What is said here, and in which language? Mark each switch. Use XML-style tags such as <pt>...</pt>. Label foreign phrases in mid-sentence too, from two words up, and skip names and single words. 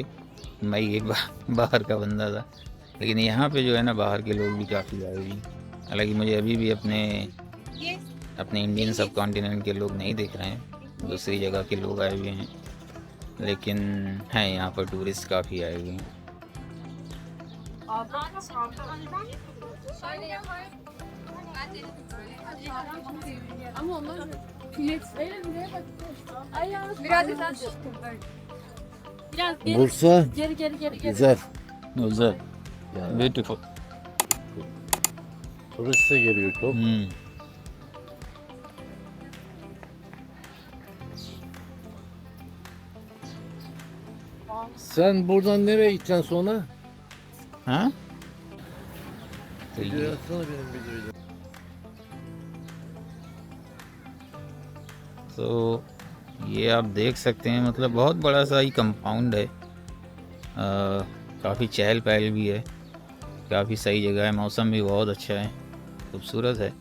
<hi>मैं ही एक बाहर का बंदा था। लेकिन यहाँ पे जो है ना बाहर के लोग भी काफ़ी आए हुए हैं। हालांकि मुझे अभी भी अपने</hi> <en>Indian subcontinent</en> <hi>के लोग नहीं दिख रहे हैं, दूसरी जगह के लोग आए हुए हैं, लेकिन हैं यहाँ पर टूरिस्ट काफ़ी आए हुए हैं।</hi> <tr>Bursa güzel. Güzel, Yani beautiful. turist de geliyor çok. Sen buradan nereye gideceksin sonra?</tr> <hi>हाँ तो Video ये</hi> <tr>atsana benim videoyu.</tr> <hi>तो ये आप देख सकते हैं मतलब बहुत बड़ा सा ही कंपाउंड है। काफ़ी चहल पहल भी है, काफ़ी सही जगह है, मौसम भी बहुत अच्छा है, खूबसूरत है।</hi>